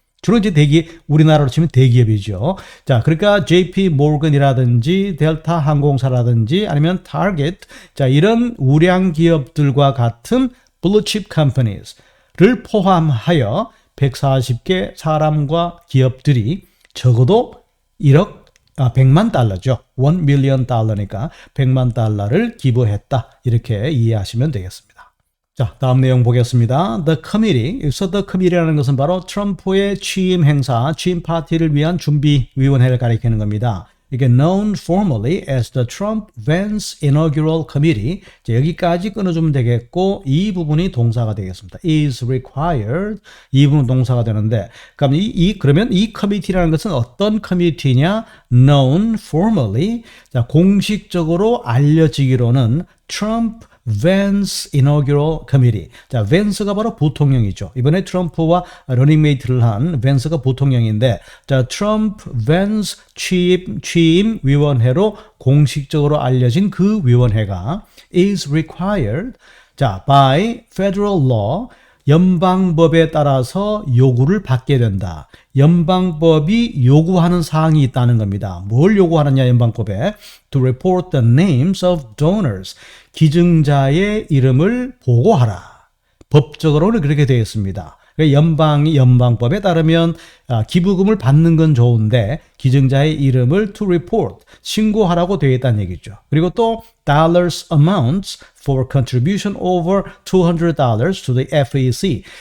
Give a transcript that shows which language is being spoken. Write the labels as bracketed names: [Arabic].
[Korean] 주로 이제 우리나라로 치면 대기업이죠. 자, 그러니까 JP 모건이라든지 델타 항공사라든지 아니면 타겟, 자, 이런 우량 기업들과 같은 [English] blue chip companies [Korean] 를 포함하여 140개 사람과 기업들이 적어도 100만 달러죠. $1 million,니까 $100만 기부했다. 이렇게 이해하시면 되겠습니다. 자, 다음 내용 보겠습니다. [English] The Committee. [Korean] 여기서 [English] The Committee [Korean] 라는 것은 바로 트럼프의 취임 행사, 취임 파티를 위한 준비위원회를 가리키는 겁니다. 이게 [English] known formally as the Trump-Vance Inaugural Committee. [Korean] 자, 여기까지 끊어주면 되겠고, 이 부분이 동사가 되겠습니다. [English] is required. [Korean] 이 부분 동사가 되는데, 그럼 그러면 이 committee라는 것은 어떤 committee냐? [English] known formally. [Korean] 자, 공식적으로 알려지기로는 Trump Vance Inaugural Committee. 자, 벤스가 바로 부통령이죠. 이번에 트럼프와 러닝메이트를 한 벤스가 부통령인데, 자, 트럼프 벤스 취임 위원회로 공식적으로 알려진 그 위원회가 [English] is required. 자, by federal law. [Korean] 연방법에 따라서 요구를 받게 된다. 연방법이 요구하는 사항이 있다는 겁니다. 뭘 요구하느냐, 연방법에? [English] To report the names of donors. [Korean] 기증자의 이름을 보고하라. 법적으로는 그렇게 되어 있습니다. 연방법에 따르면 기부금을 받는 건 좋은데 기증자의 이름을 [English] to report, [Korean] 신고하라고 되어 있다는 얘기죠. 그리고 또 [English] dollars amounts for contribution over $200 to the FEC.